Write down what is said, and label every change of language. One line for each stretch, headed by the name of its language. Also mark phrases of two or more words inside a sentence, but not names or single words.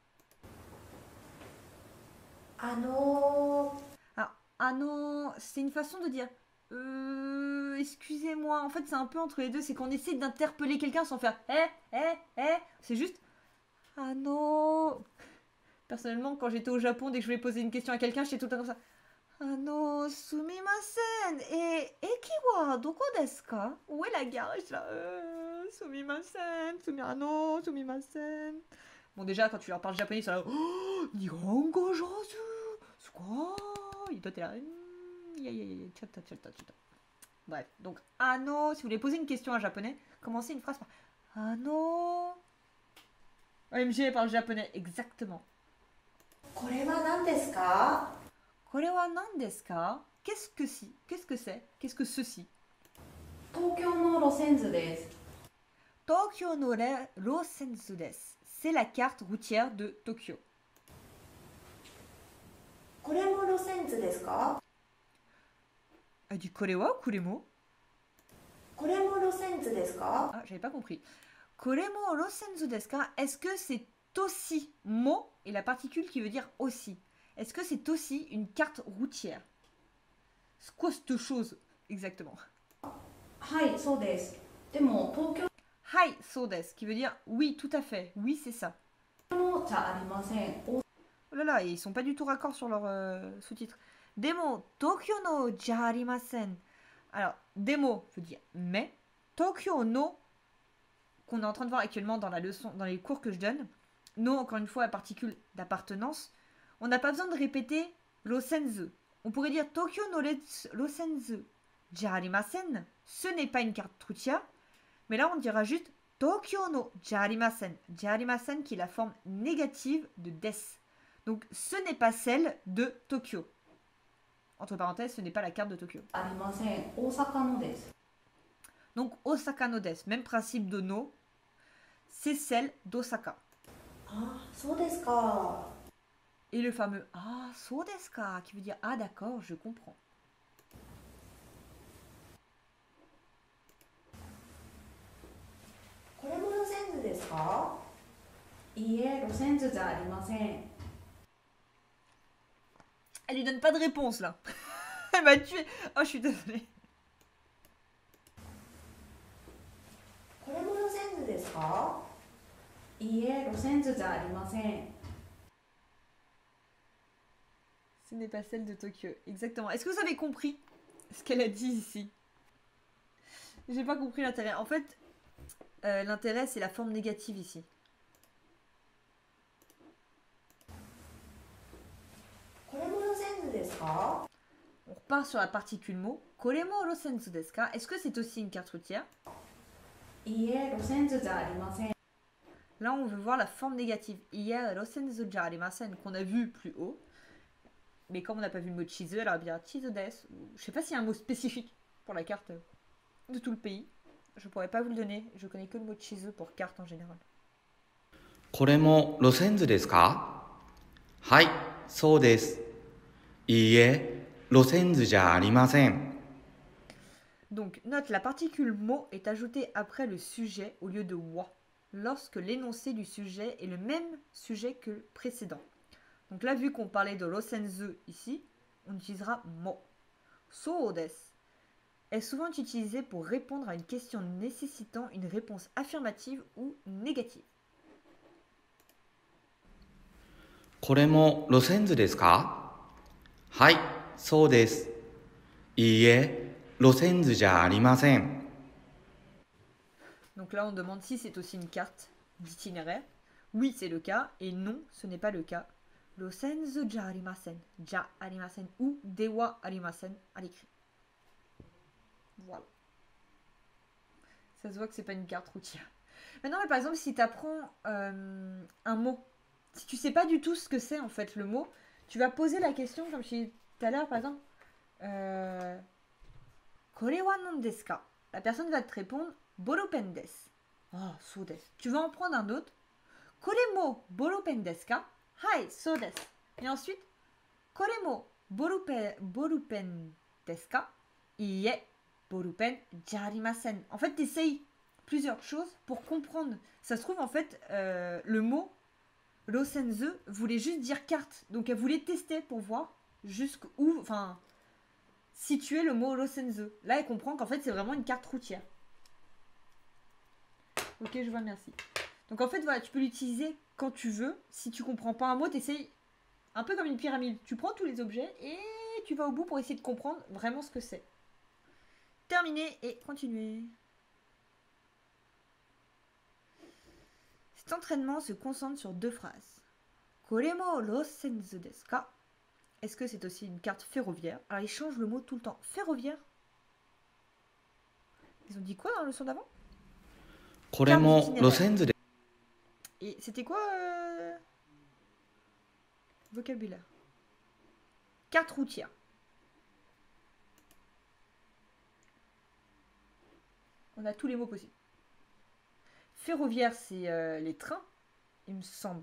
French: Alors, c'est une façon de dire. Excusez-moi, en fait c'est un peu entre les deux, c'est qu'on essaie d'interpeller quelqu'un sans faire c'est juste ah non. Personnellement, quand j'étais au Japon, dès que je voulais poser une question à quelqu'un, j'étais tout le temps comme ça. Ah non,
Japanese: すみません、駅はどこですか?
French: Où est la gare? Je suis là, sumimasen, ah non, sumimasen. Bon, déjà, quand tu leur parles japonais, ils sont là, oh,
Japanese: 日本語上手,
French: quoi? Et toi, t'es là, bref, donc ano, si vous voulez poser une question en japonais, commencez une phrase par ano. OMG parle japonais, exactement.
Japanese: これは何ですか？これは何ですか?
French: Qu'est-ce que si? Qu'est-ce que c'est? Qu'est-ce que ceci?
Japanese: 東京の路線図です。東京の路線図です.
French: C'est la carte routière de Tokyo.
Japanese: これも路線図ですか？
French: Elle dit korewa ou kuremo?
Japanese: これも路線図ですか？
French: Ah, j'avais pas compris.
Japanese: これも路線図ですか?
French: Est-ce que c'est aussi mo et la particule qui veut dire aussi? Est-ce que c'est aussi une carte routière? C'est quoi cette chose exactement?
Japanese: はい、そうです。でも東京はい、そうです,
French: qui veut dire oui, tout à fait, oui, c'est ça.
Japanese: のじゃありません。大
French: Oh là là, ils sont pas du tout raccords sur leur sous-titres.
Japanese: でも、東京のじゃありません.
French: Alors, demo veut dire mais. Tokyo no, qu'on est en train de voir actuellement dans la leçon, dans les cours que je donne. No, encore une fois, la particule d'appartenance. On n'a pas besoin de répéter rosenzu. On pourrait dire
Japanese: 東京の路線図じゃありません.
French: Ce n'est pas une carte routière. Mais là, on dira juste
Japanese: 東京のじゃありません. じゃありません
French: qui est la forme négative de des. Donc, ce n'est pas celle de Tokyo. entre parenthèses, ce n'est pas la carte de Tokyo.
Japanese: ありません。大阪のです。 Donc 大阪のです,
French: même principe de no, c'est celle d'Osaka.
Japanese: あ、そうですか。
French: Et le fameux
Japanese: あ、そうですか,
French: qui veut dire ah d'accord, je comprends.
Japanese: これも路線図ですか？いいえ、路線図じゃありません。
French: Elle lui donne pas de réponse là. Elle m'a tué. Oh, je suis désolée.
Japanese: これも路線図ですか？いいえ、路線図じゃありません。
French: Ce n'est pas celle de Tokyo. Exactement. Est-ce que vous avez compris ce qu'elle a dit ici? J'ai pas compris l'intérêt. En fait, l'intérêt, c'est la forme négative ici.
Japanese: これも路線図ですか？
French: On repart sur la particule mot.
Japanese: これも路線図ですか?
French: Est-ce que c'est aussi une carte routière?
Japanese: いいえ、路線図じゃありません。
French: Là, on veut voir la forme négative.
Japanese: いや路線図じゃありません
French: qu'on a vu plus haut. Mais comme on n'a pas vu le mot chizu, elle aurait bien
Japanese: 地図です.
French: Je sais pas s'il y a un mot spécifique pour la carte de tout le pays. Je pourrais pas vous le donner. Je connais que le mot chizu pour carte en général.
Japanese: これも路線図ですか？はい、そうです。いいえ、路線図じゃありません。
French: Donc, note, la particule mot est ajoutée après le sujet au lieu de wa, lorsque l'énoncé du sujet est le même sujet que le précédent. Donc là, vu qu'on parlait de rosenzu ici, on utilisera mo.
Japanese: そうです
French: est souvent utilisé pour répondre à une question nécessitant une réponse affirmative ou négative.
Japanese: これも路線図ですか？はい、そうです。いいえ、路線図じゃありません。
French: Donc là, on demande si c'est aussi une carte d'itinéraire. Oui, c'est le cas, et non, ce n'est pas le cas.
Japanese: 路線図じゃありません、じゃありません
French: ou
Japanese: ではありません
French: à l'écrit. Voilà. Ça se voit que c'est pas une carte routière. Maintenant, par exemple, si tu apprends un mot, si tu sais pas du tout ce que c'est en fait le mot, tu vas poser la question, comme je disais tout à l'heure, par exemple,
Japanese: これは何ですか?
French: La personne va te répondre
Japanese: ボールペンです. おお、そうです.
French: Tu vas en prendre un autre.
Japanese: これもボールペンですか？はい、そうです.
French: Et ensuite,
Japanese: これもボールペンですか? いいえ、ボールペンじゃありません.
French: En fait, tu essayes plusieurs choses pour comprendre. Ça se trouve, en fait, le mot rosenzu voulait juste dire carte. Donc, elle voulait tester pour voir jusqu'où, enfin, situer le mot rosenzu. Là, elle comprend qu'en fait, c'est vraiment une carte routière. Ok, je vois, merci. Donc, en fait, voilà, tu peux l'utiliser quand tu veux. Si tu comprends pas un mot, tu essayes un peu comme une pyramide. Tu prends tous les objets et tu vas au bout pour essayer de comprendre vraiment ce que c'est. Terminé et continuez. Cet entraînement se concentre sur deux phrases.
Japanese: これも路線図ですか?
French: Est-ce que c'est aussi une carte ferroviaire? Alors, ils changent le mot tout le temps. Ferroviaire? Ils ont dit quoi dans la leçon d'avant?
Japanese: これも路線図で
French: Et c'était quoi vocabulaire? Carte routière. On a tous les mots possibles. Ferroviaire, c'est les trains, il me semble.